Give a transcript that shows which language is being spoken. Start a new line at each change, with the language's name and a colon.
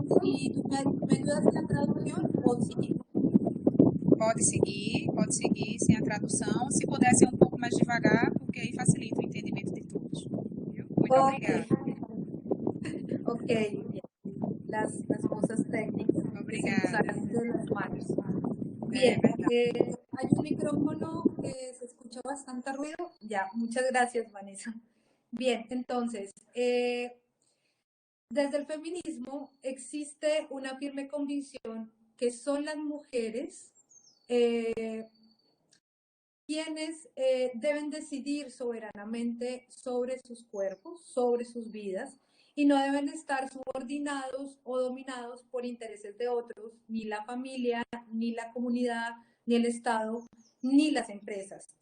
Spanish: ¿Y tú me ayudas en la traducción o sigo?
Portuguese: Pode seguir sem a tradução. Se puder ser um pouco mais devagar, porque aí facilita o entendimento de todos. Viu? Muito obrigada.
Spanish: Ok, bien. Las cosas técnicas que se nos salen de las manos. Bien, hay un micrófono que se escucha bastante ruido. Ya, muchas gracias, Vanessa. Bien, entonces, desde el feminismo existe una firme convicción que son las mujeres quienes deben decidir soberanamente sobre sus cuerpos, sobre sus vidas, y no deben estar subordinados o dominados por intereses de otros, ni la familia, ni la comunidad, ni el Estado, ni las empresas.